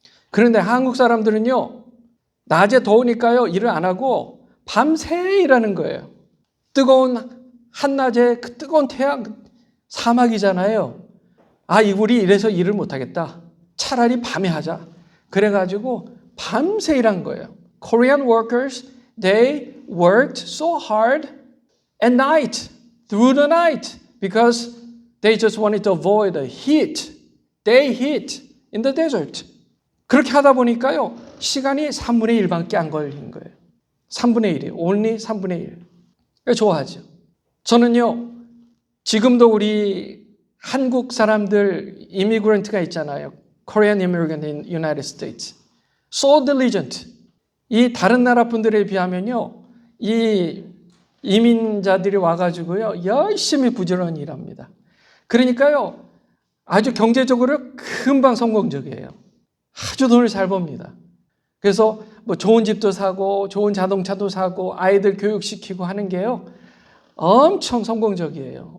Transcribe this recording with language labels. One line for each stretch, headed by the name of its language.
Korean: 그런데 한국 사람들은요, 낮에 더우니까요, 일을 안 하고 밤새 일하는 거예요. 뜨거운 한낮에 그 뜨거운 태양, 사막이잖아요. 우리 이래서 일을 못하겠다. 차라리 밤에 하자. 그래가지고 밤새 일한 거예요.
English: Korean workers, they worked so hard at night, through the night, because they just wanted to avoid the heat, day heat in the desert.
Korean: 그렇게 하다 보니까요, 시간이 3분의 1밖에 안 걸린 거예요. 3분의 1이에요. only 3분의 1. 좋아하죠. 저는요, 지금도 우리 한국 사람들, 이미그런트가 있잖아요.
English: Korean immigrant in United States. So diligent.
Korean: 이 다른 나라 분들에 비하면요, 이 이민자들이 와가지고요, 열심히 부지런히 일합니다. 그러니까요, 아주 경제적으로 금방 성공적이에요. 아주 돈을 잘 법니다. 그래서 좋은 집도 사고, 좋은 자동차도 사고, 아이들 교육시키고 하는 게요, 엄청 성공적이에요.